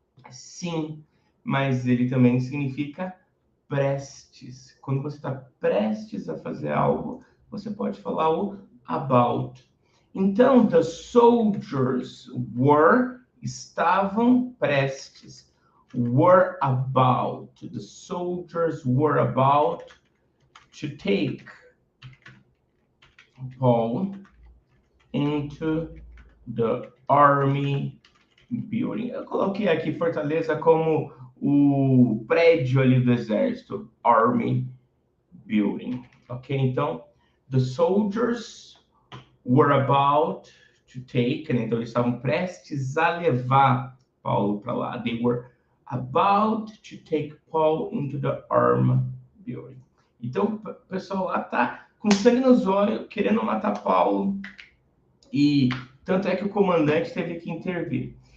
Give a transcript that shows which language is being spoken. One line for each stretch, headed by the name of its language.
Portuguese: Sim, mas ele também significa prestes. Quando você está prestes a fazer algo, você pode falar o about. Então,
English: the soldiers
Portuguese: estavam prestes.
English: Were about. The soldiers were about to take Paul into the army building.
Portuguese: Eu coloquei aqui Fortaleza como o prédio ali do exército,
English: army building,
Portuguese: ok? Então,
English: the soldiers were about to take,
Portuguese: né? Então eles estavam prestes a levar Paulo para lá.
English: They were about to take Paul into the army building.
Portuguese: Então, o pessoal lá tá com sangue nos olhos, querendo matar Paulo, e tanto é que o comandante teve que intervir.